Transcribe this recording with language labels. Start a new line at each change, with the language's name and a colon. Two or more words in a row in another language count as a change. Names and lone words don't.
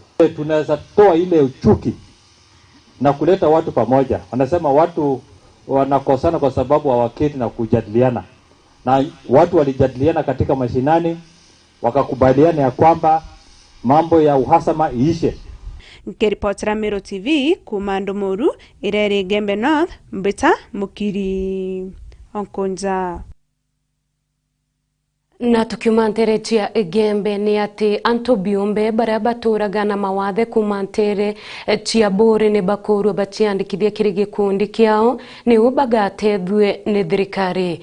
Swahili: Tunaweza toa ile uchuki na kuleta watu pamoja. Wanasema watu wanakosana kwa sababu hawaketi na kujadiliana. Na watu walijadiliana katika mashinani wakakubaliana ya kwamba mambo ya uhasama iishe.
Meru: Nkiripotera Meru TV kuma Ndumuru ireri Keigembe North mbita mukiri onkonza. Na tukiumantere cia Igembe ni ati antu biumbe baria baturaga na mawathe kumantere cia bore ni bakorwo baciandikithia kiri gikundi kiao ni ubagatethwe ni thirikari.